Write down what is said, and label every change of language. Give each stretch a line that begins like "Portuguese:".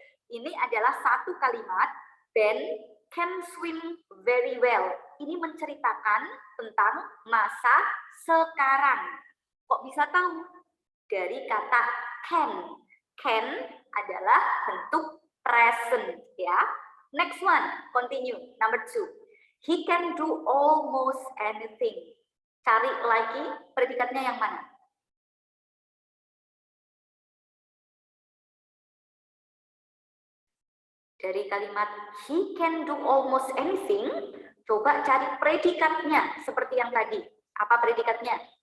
Indonesian: Ini adalah satu kalimat.
English: Ben can swim very well.
Indonesian: Ini menceritakan tentang masa sekarang. Kok bisa tahu? Dari kata can. Can adalah bentuk present ya.
English: Next one, continue. Number 2. He can do almost anything.
Indonesian: Cari lagi predikatnya yang mana? Dari kalimat
English: he can do almost anything,
Indonesian: coba cari predikatnya seperti yang tadi. Apa predikatnya?